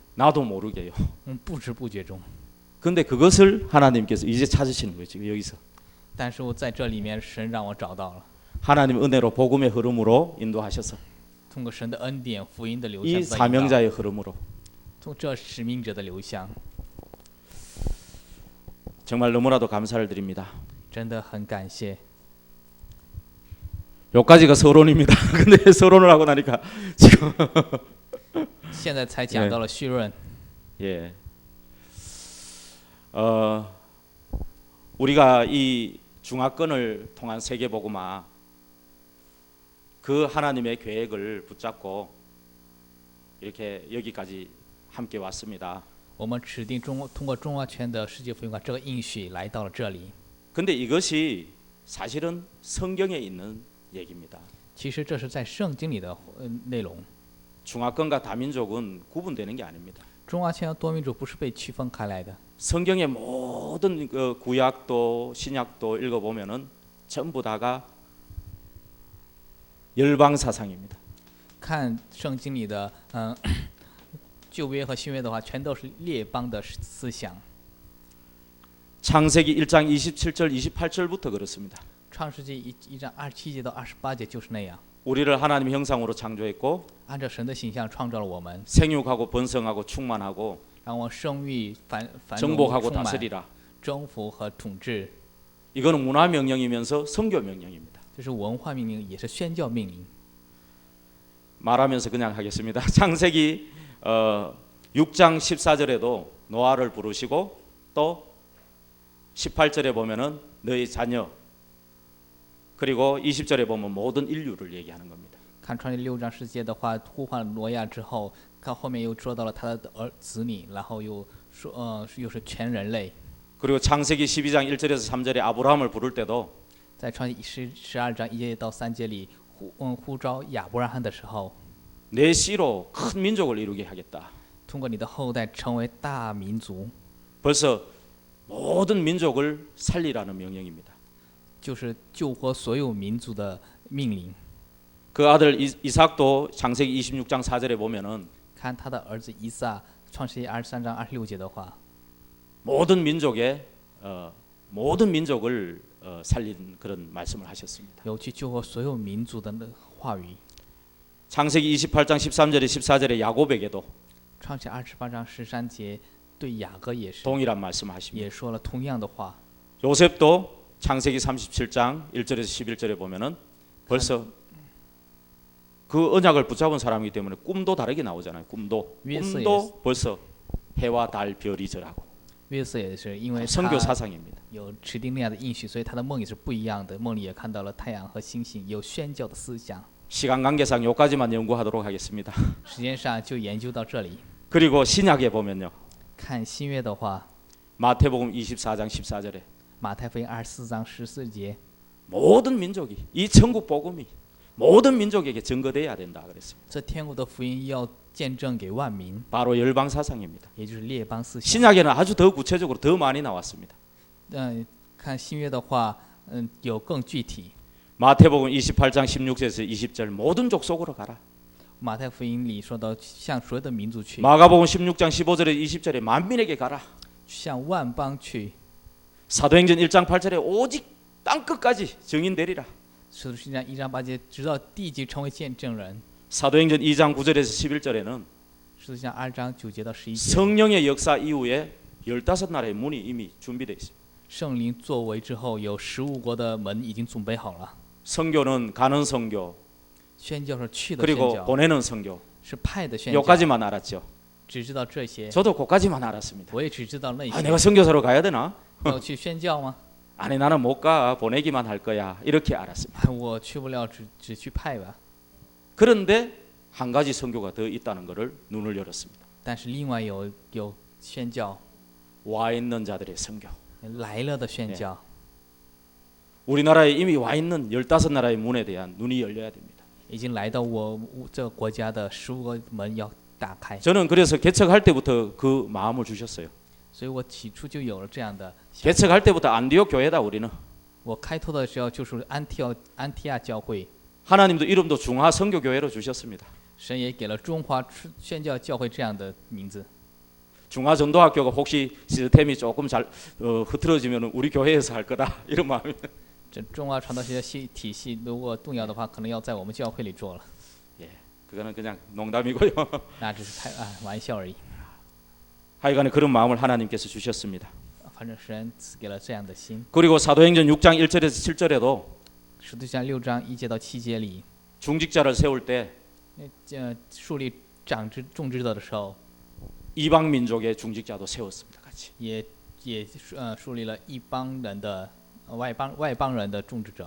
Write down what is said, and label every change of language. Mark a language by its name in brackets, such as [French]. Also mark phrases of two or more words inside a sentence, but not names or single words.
[Korean] 나도 모르게요. [Chinese] 不知不觉中， [Korean] 근데 그것을 하나님께서 이제 찾으시는 거예요. 지금 여기서. [Chinese] 但是我在这里面，神让我找到了， [Korean] 하나님 은혜로 복음의 흐름으로 인도하셔서 [Chinese] 通过神的恩典、福音的流 [Korean] 이 [Chinese] 向，在引导 [Korean] 사명자의 흐름으로 [Chinese] 从这使命者的流向， [Korean] 정말 너무나도 감사를 드립니다. [Chinese] 真的很感谢。 [Korean] 여기까지가 서론입니다. 근데 서론을 하고 나니까 지금 [Chinese] 现在才讲到了绪论， [Korean] 예. 우리가 이 중화권을 통한 세계복음화 그 하나님의 계획을 붙잡고 이렇게 여기까지 함께 왔습니다. [Chinese] 我们指定通过中华圈的世界福音化这个应许来到了这里。 [Korean] 근데 이것이 사실은 성경에 있는 얘기입니다. [Chinese] 其实这是在圣经里的内容。 [Korean] 중화권과 다민족은 구분되는 게 아닙니다. [Chinese] 中华圈和多民族不是被区分开来的。 [Korean] 성경의 모든 그 구약도 신약도 읽어보면은 전부 다가 열방 사상입니다. [Chinese] 看圣经里的旧约和新约的话，全都是列邦的思想。 [Korean] 창세기 1장 27절 28절부터 그렇습니다. [Chinese] 创世纪1章27节到28节就是那样。 [Korean] 우리를 하나님 형상으로 창조했고 [Chinese] 按照神的形象创造了我们， [Korean] 생육하고 번성하고 충만하고 [Chinese] 让我们生育、繁荣、 [Korean] 정복하고 [Chinese] 充满、 [Korean] 다스리라. [Chinese] 征服和统治。 [Korean] 이거는 문화 명령이면서 선교 명령입니다. [Chinese] 这是文化命令，也是宣教命令。 [Korean] 말하면서 그냥 하겠습니다. 창세기 6장 14절에도 노아를 부르시고 또 18절에 보면은 너희 자녀 그리고 20절에 보면 모든 인류를 얘기하는 겁니다. [Chinese] 看创世6章10节的话，呼唤挪亚之后，看后面又说到了他的子女，然后又说又是全人类。 [Korean] 그리고 창세기 12장 1절에서 3절에 아브라함을 부를 때도 [Chinese] 在创世12章1节到3节里呼召亚伯拉罕的时候， [Korean] 내 씨로 큰 민족을 이루게 하겠다. [Chinese] 通过你的后代成为大民族， [Korean] 벌써 모든 민족을 살리라는 명령입니다. [Chinese] 就是救活所有民族的命令。 [Korean] 그 아들 이삭도 창세기 26장 4절에 보면은 [Chinese] 看他的儿子以撒，创世纪23章26节的话， [Korean] 모든 민족의 모든 민족을 살린 그런 말씀을 하셨습니다. [Chinese] 有去救活所有民族的话语。 [Korean] 창세기 28장 13절에 14절에 야곱에게도 [Chinese] 创世28章13节对雅各也是 [Korean] 동일한 말씀하십니다. [Chinese] 也说了同样的话。 [Korean] 요셉도 창세기 37장 1절에서 11절에 보면은 벌써 그 언약을 붙잡은 사람이기 때문에 꿈도 다르게 나오잖아요. 꿈도 벌써 해와 달 별이 절하고 [Chinese] 约瑟也是因为 [Korean] 선교 [Chinese] 他 [Korean] 사상입니다. [Chinese] 有指定那样的应许，所以他的梦也是不一样的。梦里也看到了太阳和星星，有宣教的思想。 [Korean] 시간 관계상 여기까지만 연구하도록 하겠습니다. [Chinese] 时间上就研究到这里。 [Korean] 그리고 신약에 보면요. [Chinese] 看新约的话， [Korean] 마태복음 24장 14절에 [Chinese] 马太福音24章14节， [Korean] 모든 민족이 이 천국 복음이 모든 민족에게 증거돼야 된다 그랬습니다. [Chinese] 这天国的福音要见证给万民， [Korean] 바로 열방 사상입니다. [Chinese] 也就是列邦思想。 [Korean] 신약에는 아주 더 구체적으로 더 많이 나왔습니다. [Chinese] 看新约的话，有更具体。 [Korean] 마태복음 28장 16절에서 20절 모든 족속으로 가라. [Chinese] 马太福音里说到，向所有的民族去， [Korean] 마가복음 16장 15절에서 20절에 만민에게 가라. [Chinese] 向万邦去。 [Korean] 사도행전 1장 8절에 오직 땅끝까지 증인되리라. [Chinese] 使徒行传1章8节，直到地级成为见证人。 [Korean] 사도행전 2장 9절에서 11절에는 [Chinese] 使徒行传2章9节到11节， [Korean] 성령의 역사 이후에 15나라의 문이 이미 준비되어 있습니다. [Chinese] 圣灵作为之后，有15国的门已经准备好了。 [Korean] 선교는 가는 선교 [Chinese] 宣教是去的宣 [Korean] 그리고 [Chinese] 教， [Korean] 보내는 선교 [Chinese] 是派的宣教。 [Korean] 여기까지만 알았죠. [Chinese] 只知道这些， [Korean] 저도 거기까지만 알았습니다. [Chinese] 我也只知道那 [Korean] 아, [Chinese] 些。 [Korean] 내가 선교사로 가야 되나? [Chinese] 要去宣教吗？ [Korean] 아니 나는 못 가. 보내기만 할 거야. 이렇게 알았습니다. [Chinese] 我去不了，只去派吧。 [Korean] 그런데 한 가지 선교가 더 있다는 것을 눈을 열었습니다. [Chinese] 但是另外有宣教 [Korean] 와 있는 자들의 선교. [Chinese] 来了的宣教， [Korean] 우리나라에 이미 와 있는 15나라의 문에 대한 눈이 열려야 됩니다. [Chinese] 已经来到我这个国家的15个门要打开。 [Korean] 저는 그래서 개척할 때부터 그 마음을 주셨어요. [Chinese] 所以我起初就有了这样的想法。 [Korean] 개척할 때부터 안디옥 교회다 우리는. [Chinese] 我开拓的时候就是安提亚教会， [Korean] 하나님도 이름도 중화 선교 교회로 주셨습니다. [Chinese] 神也给了中华宣教教会这样的名字。 [Korean] 중화전도학교가 혹시 시스템이 조금 잘 흐트러지면 우리 교회에서 할 거다 이런 마음이. [Chinese] 这中华传道学校体系如果动摇的话，可能要在我们教会里做了。 [Korean] 예, 그거는 그냥 농담이고요. [Chinese] 那只是玩笑而已。 [Korean] 하여간에 그런 마음을 하나님께서 주셨습니다. [Chinese] 反正神赐给了这样的心。 [Korean] 그리고 사도행전 6장 1절에서 7절에도 [Chinese] 使徒行传6章1节到7节里， [Korean] 중직자를 세울 때 [Chinese] 树立种植者的时候， [Korean] 이방 민족의 중직자도 세웠습니다. 같이. [Chinese] 也树立了一帮人的外邦人的种植者。